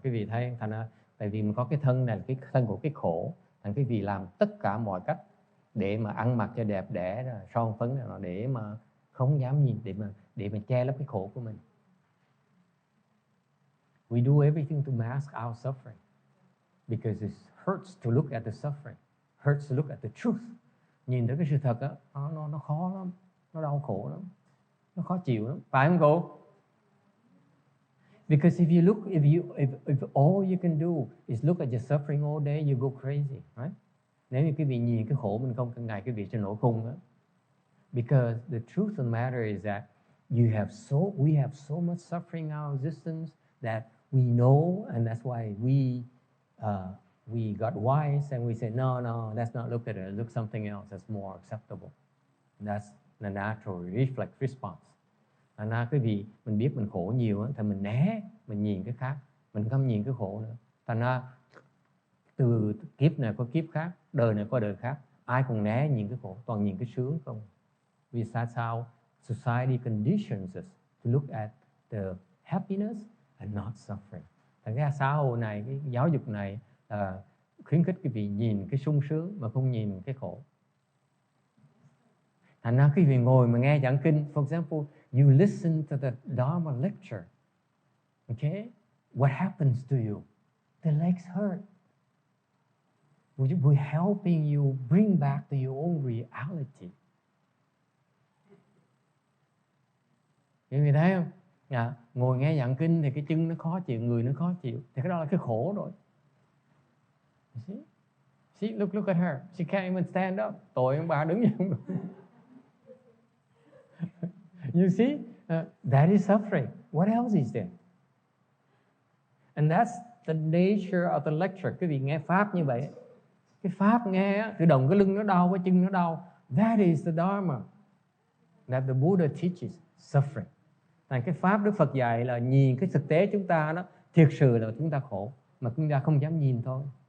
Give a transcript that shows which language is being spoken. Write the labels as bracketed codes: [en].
[vi] Quý vị thấy thành ra tại vì mình có cái thân này là cái thân của cái khổ, thành quý vị làm tất cả mọi cách để mà ăn mặc cho đẹp đẽ, son phấn này, để mà không dám nhìn, để mà che lấp cái khổ của mình. [en] We do everything to mask our suffering because it hurts to look at the suffering, hurts to look at the truth. [vi] Nhìn thấy cái sự thật á, nó khó lắm, nó đau khổ lắm, nó khó chịu lắm, phải không cô? [en] Because if all you can do is look at your suffering all day, you go crazy, right? [vi] Nếu như quý vị nhìn cái khổ mình không cả ngày, quý vị sẽ nổi khùng á. [en] Because the truth of the matter is that we have so much suffering in our existence that we know, and that's why we got wise and we say no, let's not look at it. Look something else that's more acceptable. And that's the natural reflex response. [vi] Thành ra quý vị mình biết mình khổ nhiều á, thì mình né, mình nhìn cái khác, mình không nhìn cái khổ nữa. Thành ra từ kiếp này qua kiếp khác, đời này qua đời khác, ai cũng né nhìn cái khổ, toàn nhìn cái sướng không. [en] Because that's how society conditions us to look at the happiness and not suffering. [vi] Thành ra xã hội này, cái giáo dục này khuyến khích quý vị nhìn cái sung sướng mà không nhìn cái khổ. Thành ra quý vị ngồi mà nghe giảng kinh, [en] for example, you listen to the dharma lecture. Okay? What happens to you? The legs hurt. We're helping you bring back to your own reality. [vi] Quý vị thấy không? Ngồi nghe giảng kinh thì cái chân nó khó chịu, người nó khó chịu, thì cái đó là cái khổ rồi. [en] See, look at her. She can't even stand up. [vi] Tội ông bà đứng vậy không được. [en] You see, that is suffering. What else is there? And that's the nature of the lecture. [vi] Quý vị nghe pháp như vậy, cái pháp nghe tự động cái lưng nó đau, cái chân nó đau. [en] That is the dharma that the Buddha teaches, suffering. [vi] Thành cái pháp Đức Phật dạy là nhìn cái thực tế chúng ta đó, thiệt sự là chúng ta khổ mà chúng ta không dám nhìn thôi.